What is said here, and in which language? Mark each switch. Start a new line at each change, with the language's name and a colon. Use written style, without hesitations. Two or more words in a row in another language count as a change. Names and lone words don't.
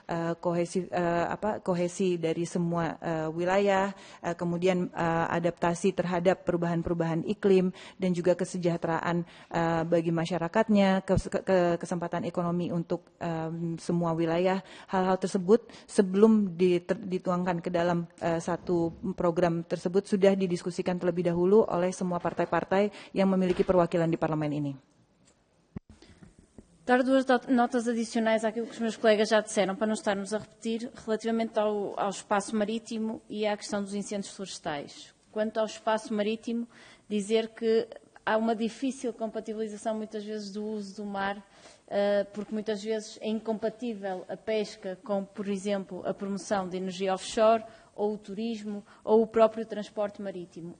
Indonesian: kohesi dari semua wilayah, kemudian adaptasi terhadap perubahan-perubahan iklim dan juga kesejahteraan bagi masyarakatnya, kesempatan ekonomi untuk semua wilayah. Hal-hal tersebut sebelum dituangkan ke dalam satu program tersebut sudah didiskusikan terlebih dahulu oleh semua partai-partai yang memiliki perwakilan di parlemen ini.
Portuguese: Dar duas notas adicionais àquilo que os meus colegas já disseram, para não estarmos a repetir, relativamente ao espaço marítimo e à questão dos incêndios florestais. Quanto ao espaço marítimo, dizer que há uma difícil compatibilização, muitas vezes, do uso do mar, porque muitas vezes é incompatível a pesca com, por exemplo, a promoção de energia offshore, ou o turismo, ou o próprio transporte marítimo.